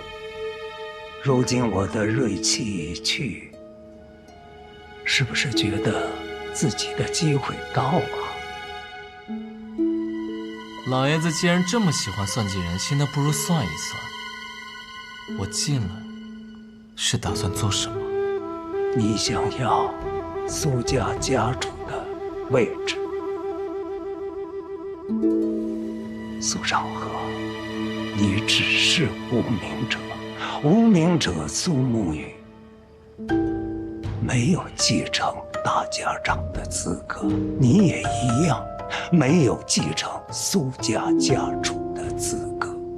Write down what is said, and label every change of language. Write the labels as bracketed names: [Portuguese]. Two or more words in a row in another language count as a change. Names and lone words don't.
[Chinese] 如今我的锐气已去，是不是觉得自己的机会到了？老爷子既然这么喜欢算计人心，那不如算一算，我进来是打算做什么？你想要蘇家家主的位置。蘇長河，你只是無名者，無名者蘇沐雨沒有繼承大家長的資格，你也一樣沒有繼承蘇家家主的資格。